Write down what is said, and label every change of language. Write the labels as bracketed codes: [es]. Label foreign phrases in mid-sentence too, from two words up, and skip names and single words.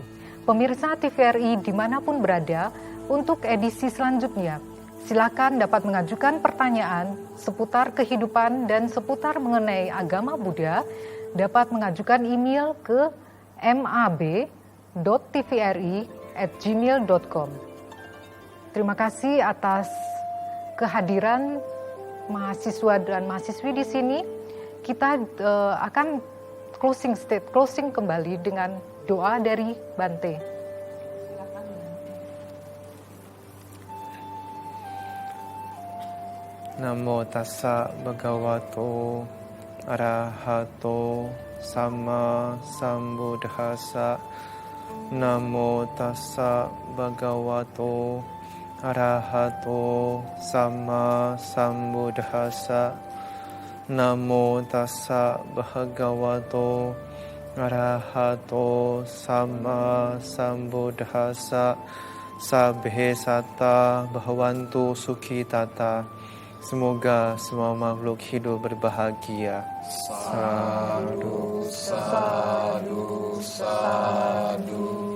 [id] Pemirsa TVRI dimanapun berada, untuk edisi selanjutnya, silakan dapat mengajukan pertanyaan seputar kehidupan dan seputar mengenai agama Buddha, dapat mengajukan email ke mab.tvri@gmail.com. Terima kasih atas kehadiran mahasiswa dan mahasiswi di sini. Kita akan closing kembali dengan doa dari Bante. [pi] Namo tassa bhagavato arahato sama sambuddhassa. Namo tassa bhagavato arahato sama sambuddhassa. Namo tassa bhagavato arahato sama sambuddhassa. Sabhe satta bhavantu sukhitata. [id] Semoga semua makhluk hidup berbahagia. [pi] Sadu, sadu, sadu.